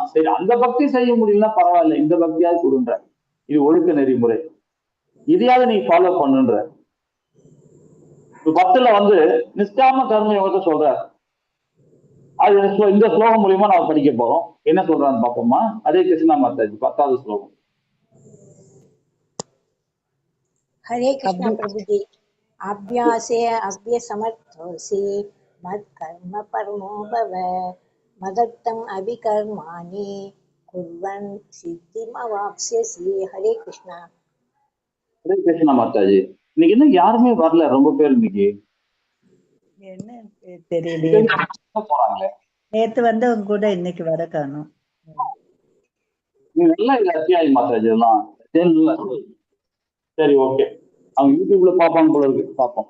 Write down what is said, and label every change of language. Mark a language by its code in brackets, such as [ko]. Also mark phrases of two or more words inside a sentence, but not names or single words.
[ta] சரி, அந்த பக்தி செய்ய முடியலன்னா பரவாயில்ல, இந்த பக்தியாவது கொடுன்ற. இது ஒழுக்க நெறிமுறை, இதையாவது நீ ஃபாலோ பண்ணுன்ற. பக்தில வந்து நிஷ்காம கர்ம யோகத்தை சொல்ற. அது இந்த ஸ்லோகம் மூலியமா நான் படிக்க போறோம், என்ன சொல்றான்னு பாப்போமா. ஹரே கிருஷ்ணா மாதாஜி, 10வது ஸ்லோகம். [hi] हरे कृष्णा प्रभु जी। [sa] अभ्यासे अभ्यसमर्थोऽसि मत्कर्म परमो भव मदर्थम् अभिकर्माणि कुर्वन् सिद्धिमवाप्स्यसि। [hi] हरे कृष्णा। [ta] ஹரே கிருஷ்ணா மாதாஜி. இன்னைக்கு என்ன யாருமே வரல, ரொம்ப பேர் இன்னைக்கு என்ன தெரியலையே, போறாங்களே. நேத்து வந்தவங்க கூட இன்னைக்கு வர காணும். நீ நல்லா இது அத்தியாயம் மாதாஜி எல்லாம். சரி, ஓகே, அவங்க யூடியூப்ல பார்ப்பாங்க போல இருக்கு, பார்ப்போம்.